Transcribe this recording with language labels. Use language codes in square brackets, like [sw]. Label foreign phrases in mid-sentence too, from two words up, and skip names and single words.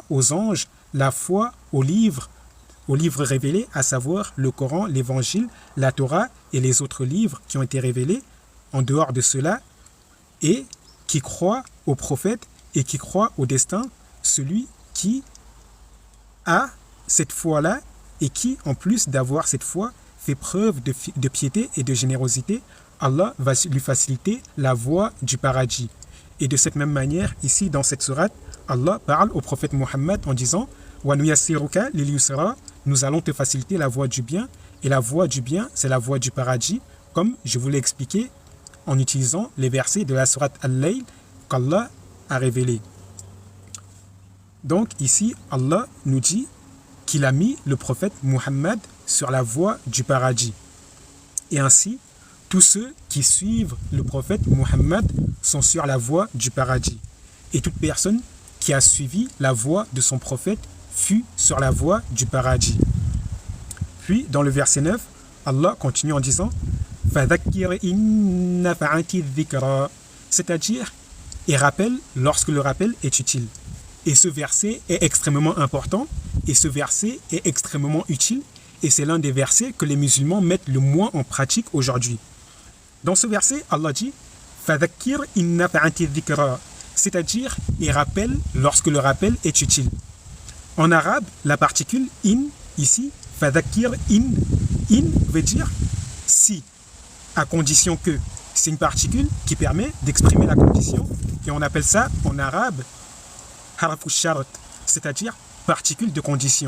[fr] aux anges, la foi aux livres révélés, à savoir le Coran, l'Évangile, la Torah et les autres livres qui ont été révélés en dehors de cela, et qui croit aux prophètes et qui croit au destin, celui qui a cette foi-là et qui, en plus d'avoir cette foi, fait preuve de piété et de générosité, Allah va lui faciliter la voie du paradis. Et de cette même manière, ici dans cette sourate, Allah parle au prophète Muhammad en disant « [ar] ونيسرك لليسرى [fr] » nous allons te faciliter la voie du bien. Et la voie du bien, c'est la voie du paradis, comme je vous l'ai expliqué en utilisant les versets de la sourate Al-Layl qu'Allah a révélés. Donc ici, Allah nous dit qu'il a mis le prophète Muhammad sur la voie du paradis. Et ainsi, tous ceux qui suivent le prophète Muhammad sont sur la voie du paradis. Et toute personne qui a suivi la voie de son prophète fut sur la voie du paradis. Puis, dans le verset 9, Allah continue en disant « [ar] فذكر إن نفعت الذكرى [fr] » c'est-à-dire « et rappelle lorsque le rappel est utile ». Et ce verset est extrêmement important, et ce verset est extrêmement utile, et c'est l'un des versets que les musulmans mettent le moins en pratique aujourd'hui. Dans ce verset, Allah dit « [ar] فذكر إن نفعت الذكرى [fr] » c'est-à-dire « et rappelle lorsque le rappel est utile ». En arabe, la particule « in » ici, « [ar] فذكر إن [fr] » veut dire « si », à condition que. C'est une particule qui permet d'exprimer la condition, et on appelle ça en arabe « [ar] حرف شرط [fr] », c'est-à-dire « particule de condition ».